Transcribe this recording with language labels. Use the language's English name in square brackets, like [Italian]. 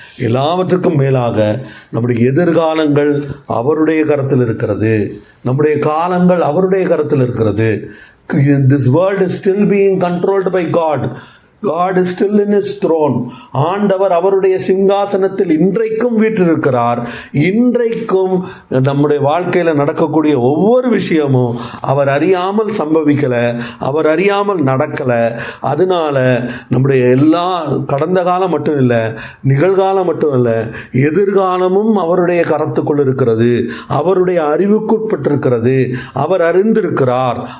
[Tamil] எல்லாவற்றுக்கும் மேலாக நம்முடைய எதிர்காலங்கள் அவருடைய கரத்தில் இருக்கிறது. நம்முடைய காலங்கள் அவருடைய கரத்தில் இருக்கிறது. [English] This world is still being controlled by God. God is still in his throne. [Tamil] ஆண்டவர் அவருடைய சிங்காசனத்தில் இன்றைக்கும் வீற்றிருக்கிறார். இன்றைக்கும் நம்முடைய வாழ்க்கையில் நடக்கக்கூடிய ஒவ்வொரு விஷயமும் அவர் அறியாமல் சம்பவிக்கலை, அவர் அறியாமல் நடக்கலை. அதனால நம்முடைய எல்லா கடந்த காலம் மட்டும் இல்லை, நிகழ்காலம் மட்டும் இல்லை, எதிர்காலமும் அவருடைய கரத்துக்குள் இருக்கிறது, அவருடைய அறிவுக்குட்பட்டிருக்கிறது, அவர் அறிந்திருக்கிறார்.